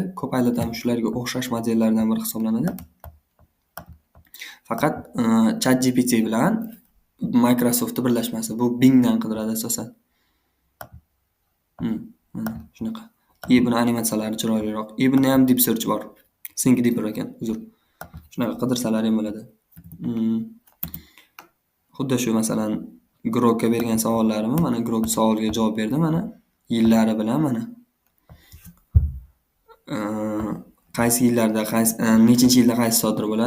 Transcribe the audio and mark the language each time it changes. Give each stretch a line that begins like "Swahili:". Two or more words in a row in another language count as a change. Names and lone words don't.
Uzbek: Copilot ham shularga o'xshash modellardan biri hisoblanadi. Faqat ChatGPT bilan Microsoftning birlashmasi. Bu Bingdan qidiradi asosan. Mana shunaqa. Buni animatsiyalari chiroyliroq. Bunda ham
English: deep search
Uzbek: bor.
English: Think deeper
Uzbek: ekan, uzr. Shunaqa qidirsalar ham bo'ladi. Xuddi shu, masalan, Grokka bergan savollarimni, mana Grok savoliga javob berdi, mana yillari bilan, mana qaysi yillarda, nechinchi yilda qaysi sodir bo'ladi?